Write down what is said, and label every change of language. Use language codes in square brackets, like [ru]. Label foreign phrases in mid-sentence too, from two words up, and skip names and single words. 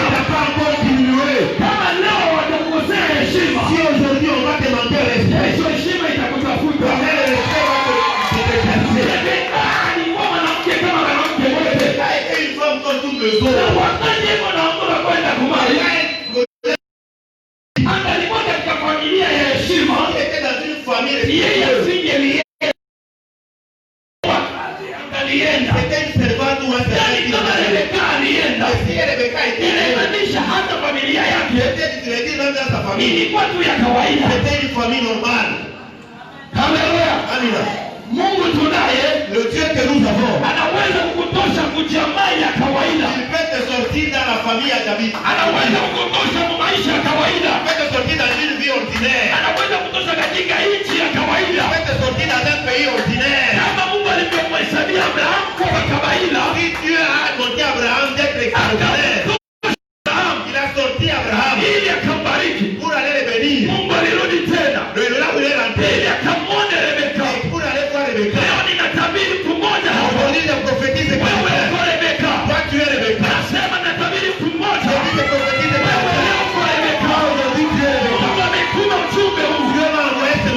[fr] t'a pas encore diminué. [sw] Kama leo watakukosea heshima, [fr] Si aujourd'hui on va te manquer respect, [sw] kesho heshima itakutafuta. [fr] mais le respect va te chasser. [sw] Alikuwa mwanamke kama mwanamke wote. [fr] Il a été une femme comme toutes les [sw] Na [fr] autres. [sw] wakati wanaondoka kwenda kumali, angalikuwa katika familia ya heshima, [fr] Il était dans une famille [sw] yeye [fr] religieuse. [sw] asingelienda. Wakati angalienda, [fr] C'était une servante ou un [sw] yani [fr] servant qui [sw] kama [fr] l'avait. [sw] Rebeka alienda, [fr] Si Rebecca était là, [sw] inamaanisha hata familia yake [fr] peut-être tu le dis même dans sa famille. [sw] ilikuwa tu ya kawaida. [fr] C'était une famille normale. [sw] Haleluya. Amina. Mungu tunaye [fr] Le Dieu que nous avons, [sw] anaweza kukutosha kujamaa ya kawaida, [fr] il peut te sortir dans la famille à David. [sw] anaweza kukutosha mu maisha ya kawaida, [fr] Il peut te sortir dans une vie ordinaire. [sw] anaweza kutosha katika nchi ya [fr] Il [sw] kawaida. [fr] peut te sortir dans un pays ordinaire. [sw] Kama Mungu alivyomhesabia Abrahamu kwa kawaida, [fr] Si Dieu a monté Abraham d'être extraordinaire, [sw] Abrahamu [fr] il a sorti Abraham [sw] ili akambariki. [fr] pour aller le bénir. [sw] Mungu alirudi tena [fr] Là où il est rentré, [sw] ili akamwone Rebeka. [fr] pour aller voir Rebecca. [sw] Leo ninatabiri mtu mmoja hapa, [fr] Aujourd'hui, je prophétise que [sw] wewe uko Rebeka. [fr] toi tu es Rebecca. [sw] Nasema natabiri mtu mmoja, [fr] Aujourd'hui, je prophétise que [sw] wewe leo uko Rebeka. [fr] toi aujourd'hui tu es Rebecca. [sw] Mungu amekuma ujumbe huu [fr] Dieu m'a envoyé